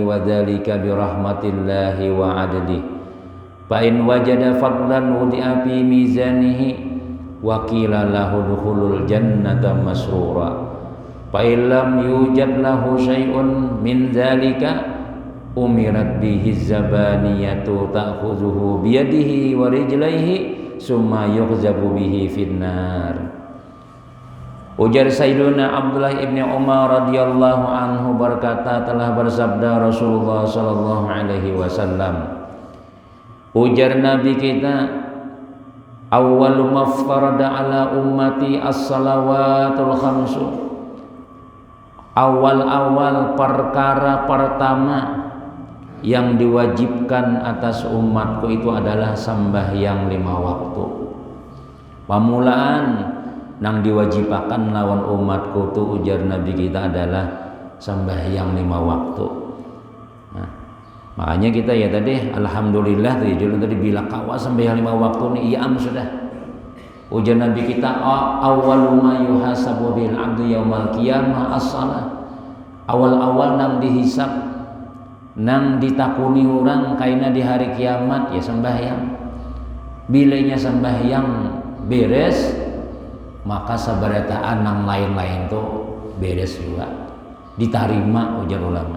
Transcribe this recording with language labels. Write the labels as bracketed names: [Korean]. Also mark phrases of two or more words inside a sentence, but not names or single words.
[Arabic] وذلك برحمة الله وعدله فإن وجد فضلا وضع في ميزانه وقيل له دخول الجنة مسرورا فإن لم يوجد له شيء من ذلك أمرت به الزبانية تأخذه بيديه ورجليه ثم يسحب به في النار. [Indonesian] Ujar Sayyiduna Abdullah ibn Umar [Arabic] رضي الله عنه [Indonesian] berkata, telah bersabda Rasulullah [Arabic] صلى الله عليه وسلم, [Banjar] ujar Nabi kita, [Arabic] أول ما افترض على أمتي الصلوات الخمس, [Indonesian] awal-awal perkara pertama yang diwajibkan atas umatku itu adalah sembahyang 5 waktu. [Banjar] Pamulaan nang diwajibakan lawan umatku tu ujar Nabi kita adalah sembahyang 5 waktu. Nah, makanya kita ya tadi alhamdulillah tadi bila kawa sembahyang 5 waktu ni iya sudah. Ujar Nabi kita [Arabic] أول ما يحاسب بالعبد يوم القيامة الصلاة. [Banjar] Awal-awal nang dihisab nang ditakuni orang kaina di hari kiamat ya sembahyang. Bilanya sembahyang beres maka sabarataan nang lain-lain tuh beres juga diterima ujar ulama.